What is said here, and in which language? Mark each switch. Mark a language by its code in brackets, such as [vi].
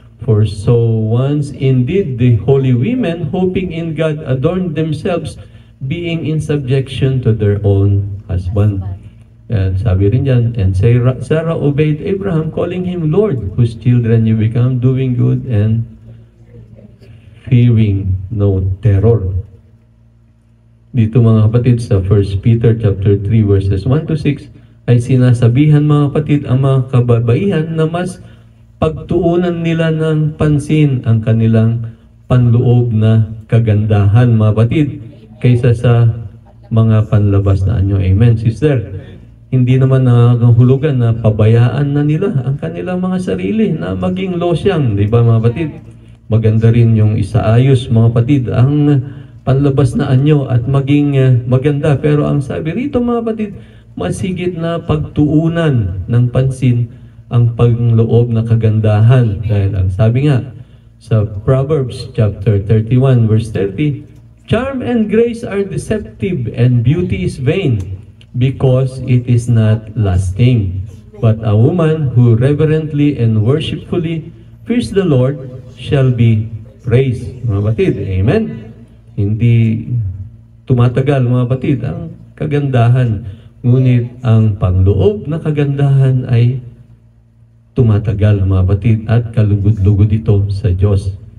[en] For so once indeed the holy women, hoping in God, adorned themselves, being in subjection to their own husband. And [tl] sabi rin dyan, [en] and Sarah obeyed Abraham, calling him Lord, whose children you become, doing good and fearing no terror. [tl] Dito mga kapatid sa 1 Peter chapter 3 verses 1 to 6 ay sinasabihan mga kapatid ang mga kababaihan na mas pagtuunan nila ng pansin ang kanilang panloob na kagandahan mga kapatid kaysa sa mga panlabas na anyo. Amen, sister. Hindi naman nakakahulugan na pabayaan na nila ang kanilang mga sarili na maging losyang, di ba mga kapatid? Maganda rin yung isaayos mga kapatid ang panlabas na anyo at maging maganda. Pero ang sabi rito mga kapatid, masigit na pagtuunan ng pansin ang panloob na kagandahan. Dahil ang sabi nga sa Proverbs chapter 31 verse 30, [en] charm and grace are deceptive and beauty is vain, because it is not lasting. But a woman who reverently and worshipfully fears the Lord shall be praised. [tl] Mga batid, amen? Hindi tumatagal mga batid ang kagandahan, ngunit ang panloob na kagandahan ay tumatagal mga batid at kalugod-lugod ito sa Diyos.